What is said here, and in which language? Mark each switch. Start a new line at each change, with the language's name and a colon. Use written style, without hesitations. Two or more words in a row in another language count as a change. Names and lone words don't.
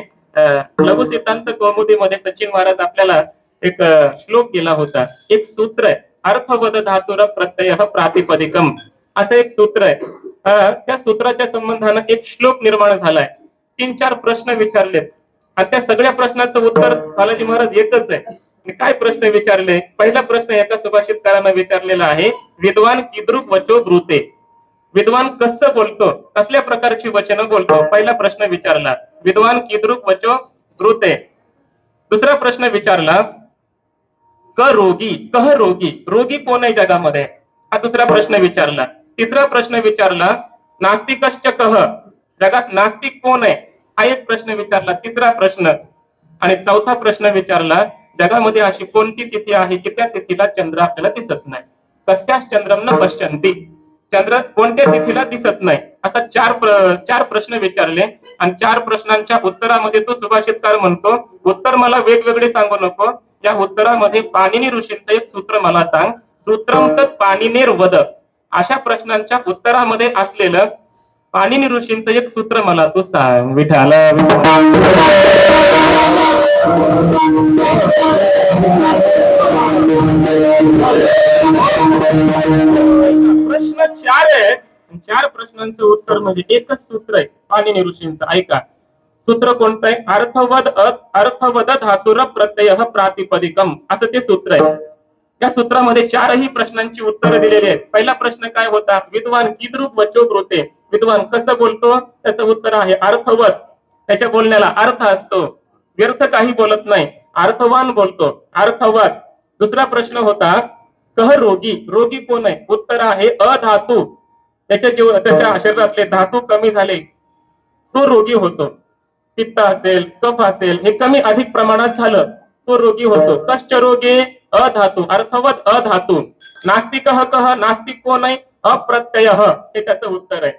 Marathi: लघु सिद्धांत कौमुदीमध्ये सचिन महाराज आपल्याला एक श्लोक दिला होता, एक सूत्र आहे,
Sanskrit: अर्थवद धातुर प्रत्यय प्रातिपदिकम
Marathi: असं एक सूत्र आहे. त्या सूत्राच्या संबंधानं एक श्लोक निर्माण झालाय. 3-4 प्रश्न विचारलेत आणि त्या सगळ्या प्रश्नाचं उत्तर बालाजी महाराज एकच आहे. काय प्रश्न विचारले? पहिला प्रश्न एका सुभाषितकारानं विचारलेला आहे,
Sanskrit: विद्वान कीदृक वचो ब्रूते.
Marathi: विद्वान कसं बोलतो, कसल्या प्रकारची वचनं बोलतो, पहिला प्रश्न विचारला,
Sanskrit: विद्वान कीदृक वचो ब्रूते.
Marathi: दुसरा प्रश्न विचारला,
Sanskrit: क रोगी, कह रोगी,
Marathi: रोगी कोण आहे जगामध्ये, हा दुसरा प्रश्न विचारला. तिसरा प्रश्न विचारला,
Sanskrit: नास्तिकश्च कह,
Marathi: जगात नास्तिक कोण आहे, हा एक प्रश्न विचारला, तिसरा प्रश्न. आणि चौथा प्रश्न विचारला, जगामध्ये अशी कोणती तिथी आहे की त्या तिथीला चंद्र आपल्याला दिसत नाही,
Sanskrit: कस्याच चंद्रम न पश्यन्ति,
Marathi: चंद्र कोणत्या तिथीला दिसत नाही. असा चार प्रश्न विचारले आणि 4 प्रश्नांच्या उत्तरामध्ये तो सुभाषितकार म्हणतो, उत्तर मला वेगवेगळे सांगू नको, या उत्तरामध्ये पाणिनी ऋषींचं एक सूत्र मला सांग,
Sanskrit: सूत्रम तत् पाणिनेर वद.
Marathi: अशा प्रश्नांच्या उत्तरामध्ये असलेलं पाणिनी ऋषींचं एक सूत्र मला तू सांग. विठ्ठल प्रश्न 4 आहे, 4 प्रश्नांचं उत्तर म्हणजे एकच सूत्र आहे पाणिनी ऋषींचं. ऐका सूत्र कोणतं आहे,
Sanskrit: अर्थवद धातुर प्रत्यय प्रातिपदिकम
Marathi: असं ते सूत्र आहे. त्या सूत्रामध्ये 4ही प्रश्नांची उत्तरं दिलेली आहेत. पहिला प्रश्न काय होता,
Sanskrit: विद्वान कीदृक वचो ब्रूते,
Marathi: विद्वान कसं बोलतो, त्याचं उत्तर आहे अर्थवत, त्याच्या बोलण्याला अर्थ असतो, व्यर्थ काही बोलत नाही, अर्थवान बोलतो, अर्थवत. दुसरा प्रश्न होता,
Sanskrit: कह रोगी,
Marathi: रोगी कोण आहे, उत्तर आहे अधातू, त्याच्या शरीरातले धातू कमी झाले तो रोगी होतो. पित्त असेल, कफ असेल, हे कमी अधिक प्रमाणात झालं तो रोगी होतो.
Sanskrit: कश्च रोगे अधातू, अर्थवत अधातू. नास्तिक कह,
Marathi: नास्तिक कोण आहे, अप्रत्यय, हे त्याचं उत्तर आहे.